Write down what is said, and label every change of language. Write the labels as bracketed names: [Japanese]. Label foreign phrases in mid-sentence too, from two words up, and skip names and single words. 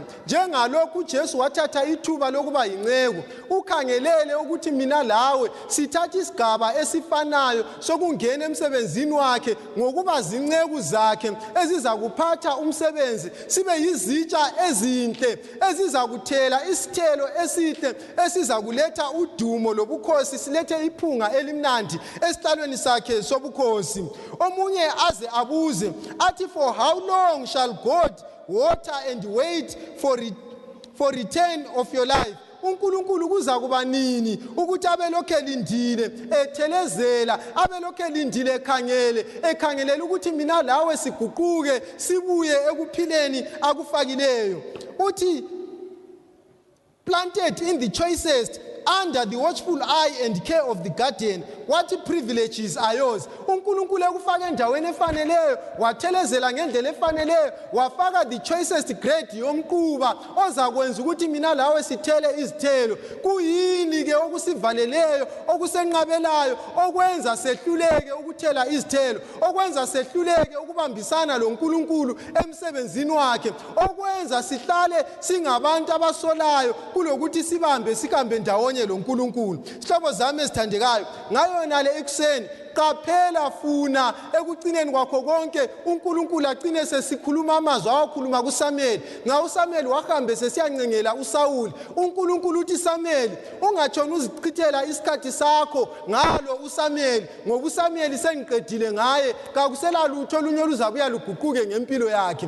[North Ndebele] Njengalokhu uJesu wathatha ithuba lokuba yinceku, ukhangelele ukuthi mina lawe sithatha isigaba esifanayo sokungena emsebenzini wakhe ngokuba zinceku zakhe eziza kuphatha umsebenzi, sibe yizitsha ezinhle ezizakuthela isithelo esihle esiza kuletha udumo lobukhosi, silethe iphunga elimnandi esihlalweni sakhe sobukhosi. Omunye aze abuze athi, [English] for how long shall God water and wait for return of your life? [North Ndebele] uNkulunkulu kuza kuba nini ukuthi abelokhu elindile ethelezela, abelokhu elindile ekhangelela ukuthi mina lawe siguquke sibuye ekuphileni akufakileyo? [English] Uthi planted in the choicest, under the watchful eye and care of the guardian, what privileges are yours? [North Ndebele] uNkulunkulu ekufaka endaweni efaneleyo, wathelezela ngendlela efaneleyo, wafaka [English] the choicest grade [North Ndebele] yomquba ozakwenza ukuthi mina lawe sithele izithelo. Kuyini ke okusivaleleyo, okusenqabelayo, okwenza sehluleke ukuthela izithelo, okwenza sehluleke ukubambisana loNkulunkulu emsebenzini wakhe, okwenza sihlale singabantu abasolayo kulokuthi sihambe ndawonye loNkulunkulu? Sihlobo zami ezithandekayo, ngayo nale ekuseni qaphela funa ekucineni kwakho konke uNkulunkulu agcine sesikhuluma amazwi awakhuluma kuSamuel. uSamuel wahambe sesiyancengela uSawuli. uNkulunkulu uthi Samuel, ungatshoni uzichithela isikhathi sakho ngalo uSamuel, ngoba uSamuel sengiqedile ngaye, kakusela lutho olunye oluzabuya luguquke ngempilo yakhe.